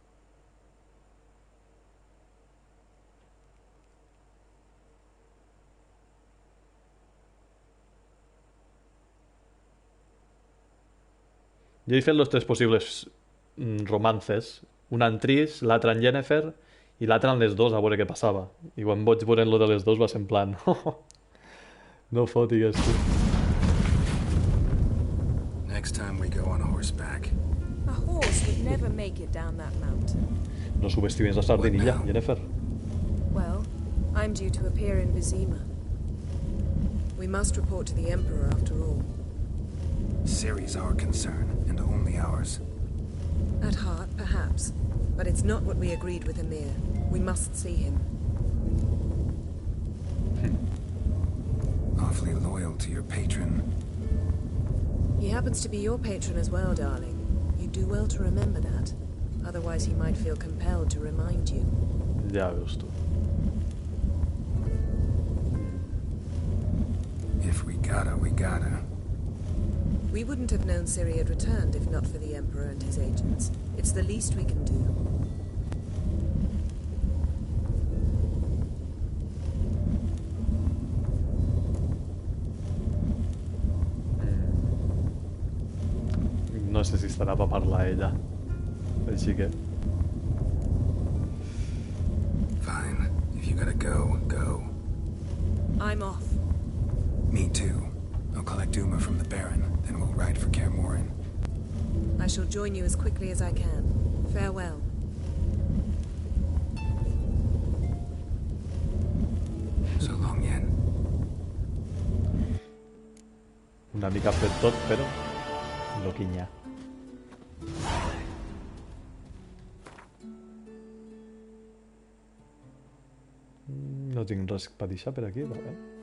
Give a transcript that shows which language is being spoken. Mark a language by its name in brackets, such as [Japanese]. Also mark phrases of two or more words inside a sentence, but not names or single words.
[Catalan] Jo he fet los tres possibles romances. Una en Trish, l'altra en Yennefer i l'altra en les dos a veure què passava. I quan vaig veure lo de les dos va ser en plan... No fotigues, tu. [English] Next time we go on horseback. A horse would never make it down that mountain. [Catalan] No subestimes a Sardinilla, Yennefer. [English] Well, I'm due to appear in Vizima. We must report to the Emperor after all. Ciri's our concern, and only ours. At heart, perhaps. But it's not what we agreed with Emir. We must see him. Awfully loyal to your patron. He happens to be your patron as well, darling. You do well to remember that. Otherwise he might feel compelled to remind you. [Catalan] Ja veus tu. [English] If we gotta, we gotta. We wouldn't have known Ciri had returned if not for the Emperor and his agents. It's the least we can do. [Catalan] No sé si estarà per parlar ella. Així que... [English] Fine. If you gotta go, go. I'm off. Me too. I'll collect Uma from the Baron, then we'll ride for Kaer Morhen. I shall join you as quickly as I can. Farewell. So long, Yen. [Catalan] Una mica fet tot, però... Loquinya. No tinc res per deixar per aquí, vale.